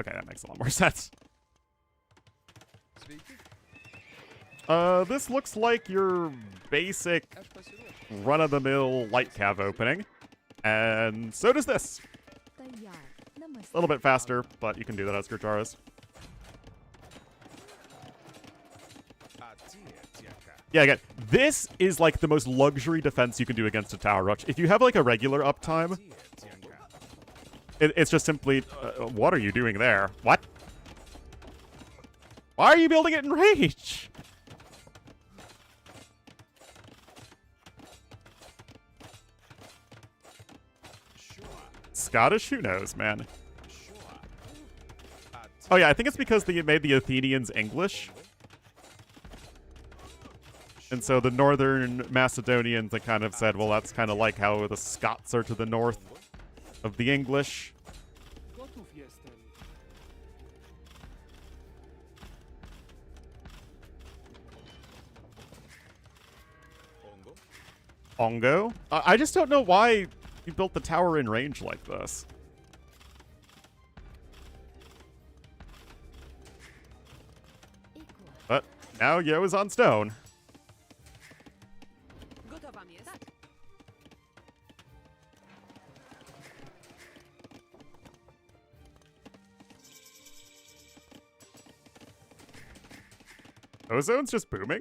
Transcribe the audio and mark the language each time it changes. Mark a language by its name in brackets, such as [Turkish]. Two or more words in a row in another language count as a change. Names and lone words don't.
[English] Okay, that makes a lot more sense. Sveiki. This looks like your basic [Lithuanian] Aš pasiruošęs. [English] run-of-the-mill light cav opening. And so does this. [Hindi] Tayar. Namaste. [English] A little bit faster, but you can do that as Gurjaras. [Chibcha] Atie tiaka. [English] Yeah, again, this is like the most luxury defense you can do against a tower rush. If you have like a regular uptime, [Chibcha] Atie tiaka. [English] it's just simply, what are you doing there? What? Why are you building it in rage? Sure. Scottish? Who knows, man? Sure. Atie. Oh yeah, I think it's because they made the Athenians English. And so the northern Macedonians, they kind of said, well, that's kind of like how the Scots are to the north of the English. [Polish] Gotów jestem. [English] Ongo. Ongo? I just don't know why you built the tower in range like this. Equal. But now Yo is on stone. [Polish] Gotowa jest? Tak. [English] Ozone's just booming?